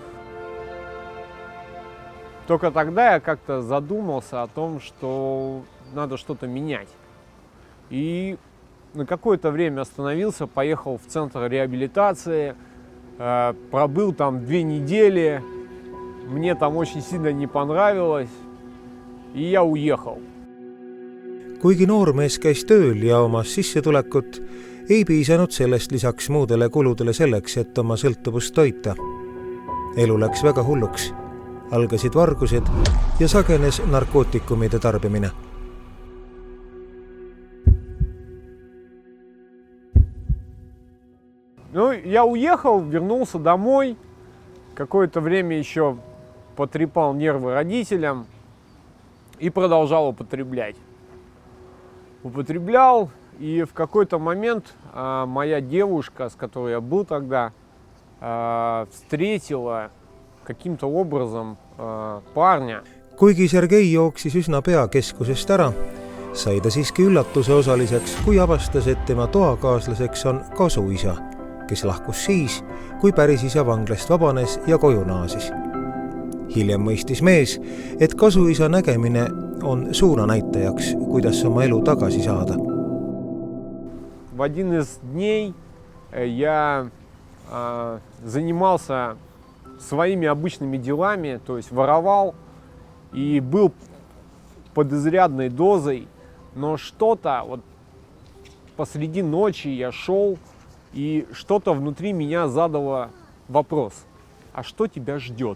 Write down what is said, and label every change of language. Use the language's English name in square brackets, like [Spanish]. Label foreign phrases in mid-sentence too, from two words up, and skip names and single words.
[Russian] Только тогда я как-то задумался о том, что надо что-то менять. И на какое-то время остановился, поехал в центр реабилитации, пробыл там 2 недели, мне там очень сильно не понравилось. И я уехал. [Estonian] Kuigi noormees käis tööl ja omas sissetulekut, ei piisanud sellest lisaks muudele kuludele selleks, et oma sõltuvust toita. Elu läks väga hulluks. Algasid vargused ja sagenes narkootikumide tarbimine. [Russian] Я уехал, вернулся домой. Какое-то время еще потрепал нервы родителям. И продолжал употреблять. Употреблял, и в какой-то момент моя девушка, с которой я был тогда, встретила каким-то образом парня. [Estonian] Kuigi Sergei jooksis üsna pea keskusest ära, sai ta siiski üllatuse osaliseks, kui avastas, et tema toakaaslaseks on kasuisa, kes lahkus siis, kui päris isa vanglast vabanes ja koju naasis. Hiljem mõistis mees, et kasuisa nägemine on suunanäitajaks, kuidas oma elu tagasi saada. [Russian] В один из дней я занимался своими обычными делами, то есть воровал и был под изрядной дозой, но что-то посреди ночи я шел, и что-то внутри меня задало вопрос: а что тебя ждет?